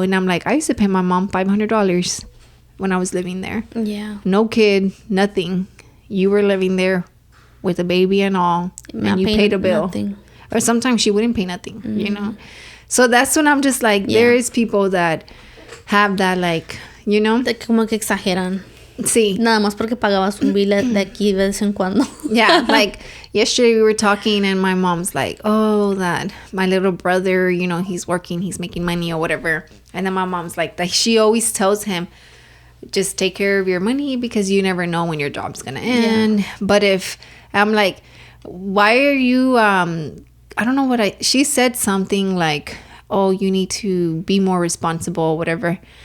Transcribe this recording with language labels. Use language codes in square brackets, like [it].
[en] And I'm like, I used to pay my mom $500 when I was living there. Yeah. No kid, nothing. You were living there with a baby and all, and you paid a bill. Nothing. Or sometimes she wouldn't pay nothing, you know? So that's when I'm just like, there is people that have that, like, you know? [es] Como que exageran. Sí. Nada más porque pagabas un bill de aquí de vez en cuando. [en] Yeah, like yesterday we were talking and my mom's like, oh, that my little brother, you know, he's working, he's making money or whatever. And then my mom's like, that she always tells him, just take care of your money because you never know when your job's gonna end. Yeah. But if I'm like, why are you I don't know she said something like, oh, you need to be more responsible, whatever.